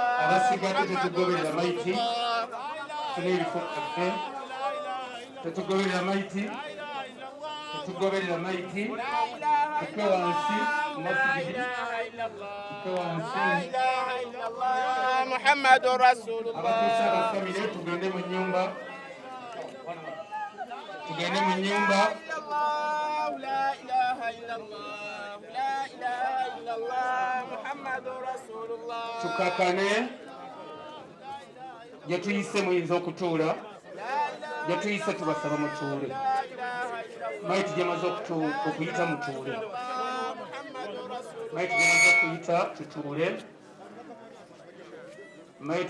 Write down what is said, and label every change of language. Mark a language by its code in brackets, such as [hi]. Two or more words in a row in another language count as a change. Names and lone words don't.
[lg] abasigadde tetugoberera maiti tuna ebifo byaffe tetugoberera maiti tuke wansi masjidi tuke wansi [ar] محمد رسول الله. [lg] abatuusa abafamire tugende mu nyumba [ar] لا إله إلا الله، لا إله إلا الله، محمد رسول الله. [lg] tukakane gye tuyise muyinza okutuula gye tuyise tubasaba mutuule maiti gyemaze okuyita mutuule maiti gyemaze okuyita tutuule maiti